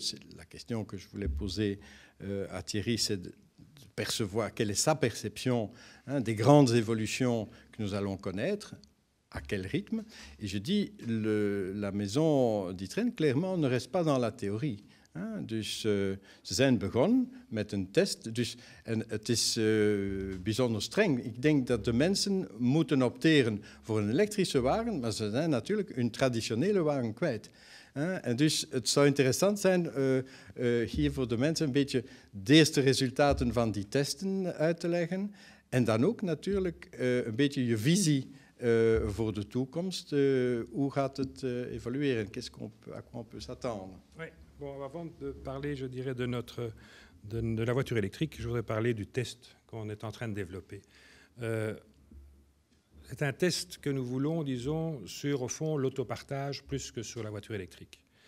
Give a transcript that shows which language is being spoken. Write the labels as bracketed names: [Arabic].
[French] C'est la question que je voulais poser à Thierry, c'est de percevoir quelle est sa perception, hein, des grandes évolutions que nous allons connaître, à quel rythme. Et je dis, la maison d'Ytrain, clairement, ne reste pas dans la théorie. [Dutch] Dus ze zijn begonnen met een test. Dus, en het is bijzonder streng. Ik denk dat de mensen moeten opteren voor een elektrische wagen, maar ze zijn natuurlijk hun traditionele wagen kwijt. En dus het zou interessant zijn hier voor de mensen een beetje de eerste resultaten van die testen uit te leggen. En dan ook natuurlijk een beetje je visie voor de toekomst. Hoe gaat het évolueren? [French] À quoi on peut s'attendre? Oui. Bon, avant de parler, je dirais, de la voiture électrique, je voudrais parler du test qu'on est en train de développer. C'est un test que nous voulons, disons, sur, au fond, l'autopartage plus que sur la voiture électrique.